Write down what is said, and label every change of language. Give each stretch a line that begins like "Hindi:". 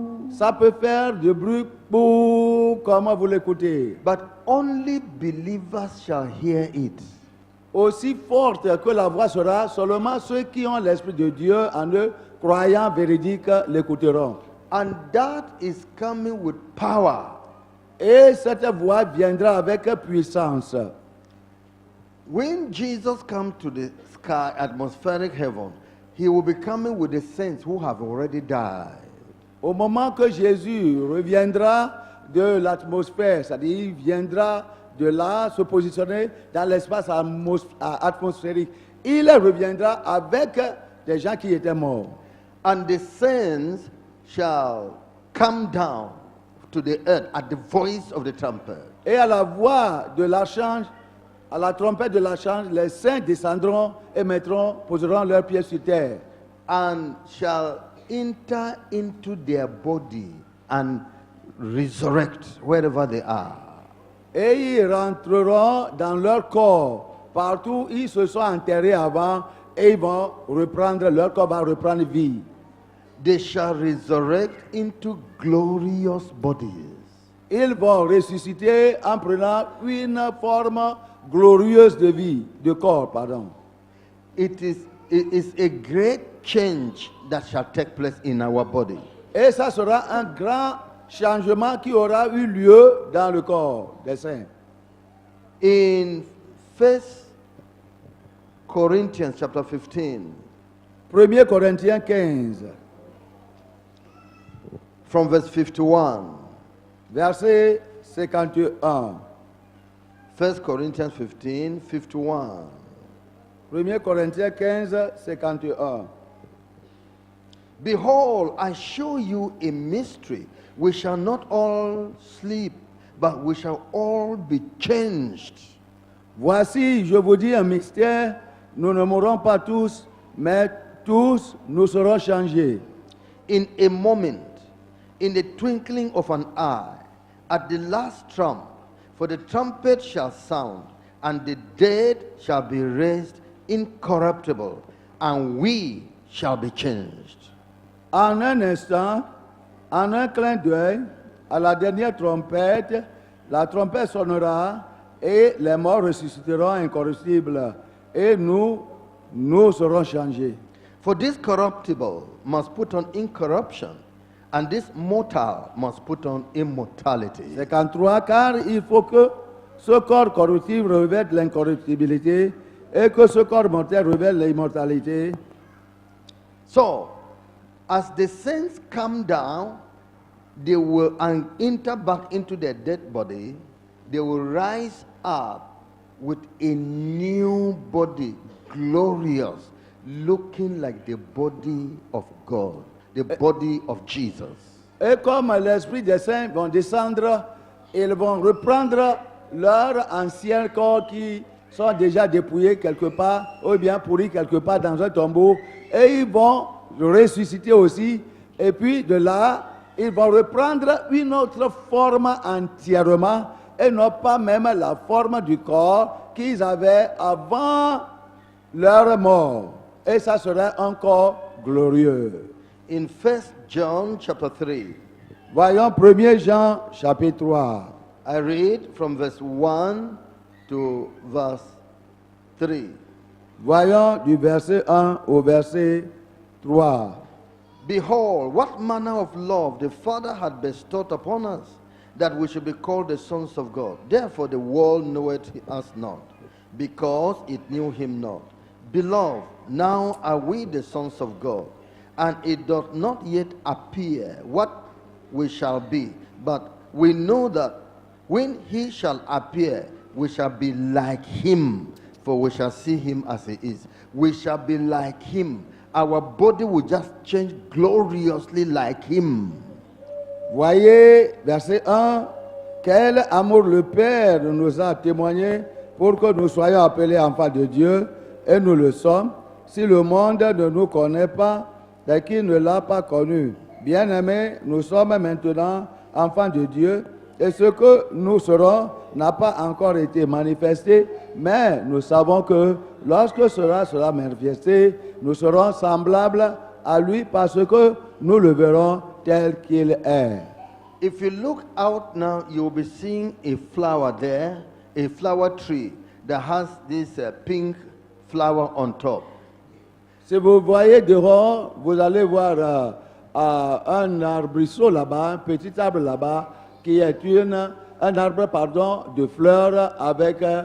French: Ça peut faire du bruit comme vous l'écoutez.
English: But only believers shall hear it.
French: Aussi forte que la voix sera, seulement ceux qui ont l'Esprit de Dieu en eux, croyants véridiques, l'écouteront.
English: And that is coming with power.
French: Et cette voix viendra avec puissance.
English: When Jesus comes to the sky, atmospheric heaven, he will be coming with the saints who have already died.
French: Au moment que Jésus reviendra de l'atmosphère, c'est-à-dire il viendra de là se positionner dans l'espace atmosphérique, il reviendra avec des gens qui étaient morts.
English: And the saints shall come down to the earth at the voice of the trumpet.
French: Et à la voix de l'archange, à la trompette de l'archange, les saints descendront et poseront leurs pieds sur terre.
English: And shall enter into their body and resurrect wherever they are.
French: Et ils rentreront dans leur corps, partout où ils se sont enterrés avant, et ils vont reprendre, leur corps va reprendre vie.
English: They shall resurrect into glorious bodies.
French: Ils vont ressusciter en prenant une forme glorieuse de vie, de corps, pardon.
English: It is a great change that shall take place in our body.
French: Et ça sera un grand changement qui aura eu lieu dans le corps des saints.
English: In 1 Corinthians chapter 15,
French: 1 Corinthiens 15,
English: from verse 51.
French: verset 51.
English: 1 Corinthians 15, 51.
French: 1 Corinthiens 15, 51.
English: Behold, I show you a mystery. We shall not all sleep, but we shall all be changed.
French: Voici, je vous dis un mystère, nous ne mourrons pas tous, mais tous nous serons changés.
English: In a moment, in the twinkling of an eye, at the last trump, for the trumpet shall sound, and the dead shall be raised incorruptible, and we shall be changed.
French: En un instant, en un clin d'œil, à la dernière trompette, la trompette sonnera et les morts ressusciteront incorruptibles et nous serons changés.
English: For this corruptible must put on incorruption, and this mortal must put on immortality.
French: 53, car il faut que ce corps corruptible revête l'incorruptibilité et que ce corps mortel revête l'immortalité.
English: So, as the saints come down, they will enter back into their dead body. They will rise up with a new body, glorious, looking like the body of God, the body of Jesus.
French: Et comme l'Esprit des saints vont descendre, ils vont reprendre leur ancien corps qui sont déjà dépouillés quelque part, ou bien pourris quelque part dans un tombeau, et ils vont ressusciter aussi, et puis de là, ils vont reprendre une autre forme entièrement, et non pas même la forme du corps qu'ils avaient avant leur mort. Et ça serait un corps glorieux.
English: In 1 John chapter 3,
French: Voyons 1 Jean chapitre 3.
English: I read from verse 1 to verse 3.
French: Voyons du verset 1 au verset 3.
English: Behold, what manner of love the Father had bestowed upon us, that we should be called the sons of God. Therefore the world knoweth us not, because it knew him not. Beloved, now are we the sons of God, and it doth not yet appear what we shall be. But we know that when he shall appear, we shall be like him, for we shall see him as he is. We shall be like him. Our body will just change gloriously like him.
French: Voyez, verset 1, quel amour le Père nous a témoigné pour que nous soyons appelés enfants de Dieu, et nous le sommes. Si le monde ne nous connaît pas, c'est qu'il ne l'a pas connu. Bien-aimés, nous sommes maintenant enfants de Dieu, et ce que nous serons n'a pas encore été manifesté, mais nous savons que lorsque cela sera manifesté, nous serons semblables à lui parce que nous le verrons tel qu'il est.
English: If you look out now, you'll be seeing a flower there, a flower tree that has this pink flower on top.
French: Si vous voyez dehors, vous allez voir un arbrisseau là-bas, un petit arbre là-bas, qui est un arbre de fleurs avec